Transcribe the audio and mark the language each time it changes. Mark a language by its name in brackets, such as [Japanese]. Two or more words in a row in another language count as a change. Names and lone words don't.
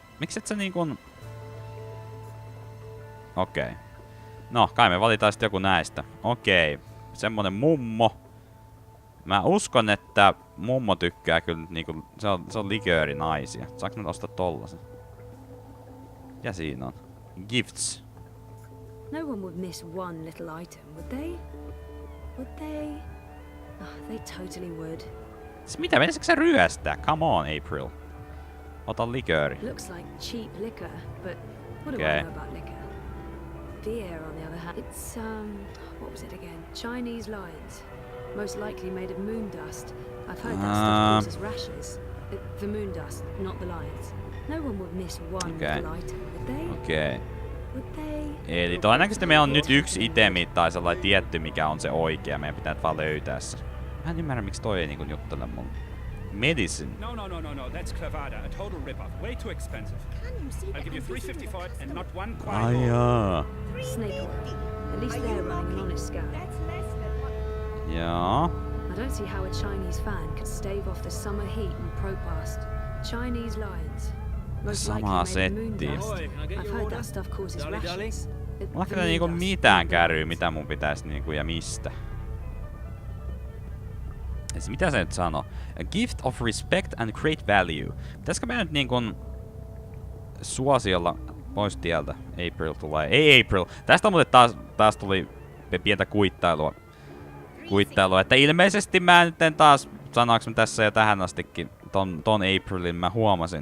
[Finnish] Miksi et sä niinkun... Okei. No, kai me valitaan sit joku näistä. Okei. Semmonen mummo. Mä uskon, että mummo tykkää kyllä niinku... Se on liköörinaisia. Saanko mä ostaa tollasen? Ja siinä on. [English] Gifts. No one would miss one little item, would they? Would they? Oh, they totally would. [Finnish] Siis mitä, menisikö se ryöstää? [English] Come on, [Finnish] April. Ota likööri. [English] Looks like cheap liquor, but what do Okay. I know about liquor? Beer, on the other hand, it's what was it again? Chinese lions, most likely made of moon dust. I've heard that stuff causes rashes. The moon dust, not the lions. No one would miss one little item, would they? [Finnish] Okei. [English] Would they? [Finnish] Eli todennäköisesti meillä on nyt yksi itemi tai sellainen tietty, mikä on se oikea. Meidän pitää vaan löytää se. Mä en ymmärrä, miksi toi ei niinku juttele mulle. [English] Medicine. No, that's clavada, a total rip-off. Way too expensive. I'll give you 350 for it and not one quid [Finnish] Ai [English] more. [Finnish] jaa. [English] Snake oil. At least they're running an honest scam. [Finnish] Joo. [English] I don't see how a Chinese fan could stave off the summer heat and protest. Chinese lions. Most [Finnish] Samaa [English] likely made of moon [Finnish] settiä. [English] dust. I've heard that stuff causes rashes. [Finnish] Mulla ei niinku mitään kärryy, mitä mun pitäis niinku ja mistä. Siis mitä se nyt sanoo? [English] A gift of respect and great value. [Finnish] Pitäisikö me nyt niinkun suosiolla pois tieltä? April tulee. Ei April! Tästä muuten taas tuli pientä kuittailua, että ilmeisesti mä nyt en taas, sanoinko mä tässä jo tähän astikin, ton Aprilin mä huomasin.